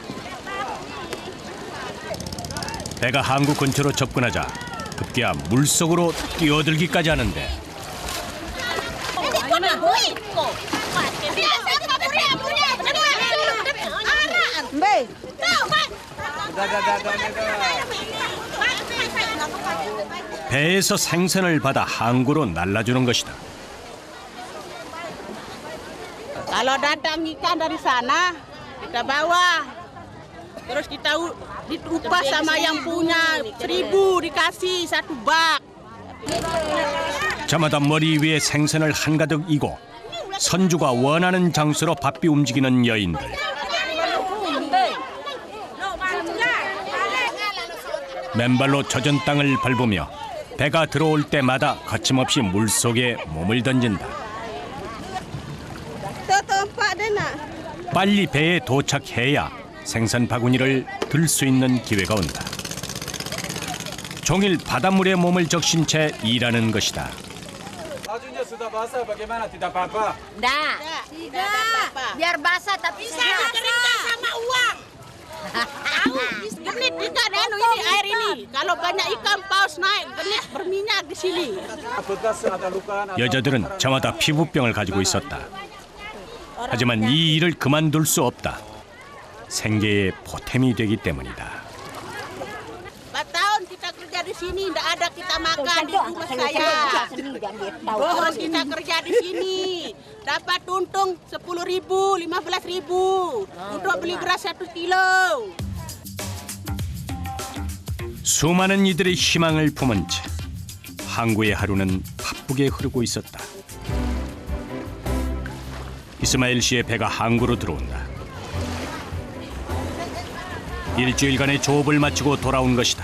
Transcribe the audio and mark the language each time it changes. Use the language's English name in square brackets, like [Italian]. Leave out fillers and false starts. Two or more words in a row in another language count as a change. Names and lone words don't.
[Korean] 배가 항구 근처로 접근하자 급기야 물속으로 뛰어들기까지 하는데 배에서 생선을 받아 항구로 날라주는 것이다. [Indonesian] Kalau datang ikan dari sana, kita bawa. Terus kita diupah sama yang punya 1.000 dikasih 1 bak. [Korean] 저마다 머리 위에 생선을 한가득 이고 선주가 원하는 장소로 바삐 움직이는 여인들. 맨발로 젖은 땅을 밟으며 배가 들어올 때마다 거침없이 물속에 몸을 던진다. 빨리 배에 도착해야 생선 바구니를 들 수 있는 기회가 온다. 종일 바닷물에 몸을 적신 채 일하는 것이다. [Indonesian] Bajunya sudah basah, bagaimana? Tidak apa-apa. Tidak. Biar basah tapi Bisa sehat. dikeringkan sama uang. Tahu? Genit ikan ini air ini. Kalau banyak ikan paus naik, genit berminyak di sini. Bekas ada luka. [Korean] 여자들은 저마다 피부병을 가지고 있었다. 하지만 이 일을 그만둘 수 없다. 생계의 보탬이 되기 때문이다. [Indonesian] 4 tahun kita kerja di sini, tidak ada kita makan di rumah saya. Terus kita kerja di sini, dapat untung 10.000, 15.000 untuk beli beras 1 kilo. [Korean] 수많은 이들의 희망을 품은 채 항구의 하루는 바쁘게 흐르고 있었다. 이스마일 씨의 배가 항구로 들어온다. 일주일간의 조업을 마치고 돌아온 것이다.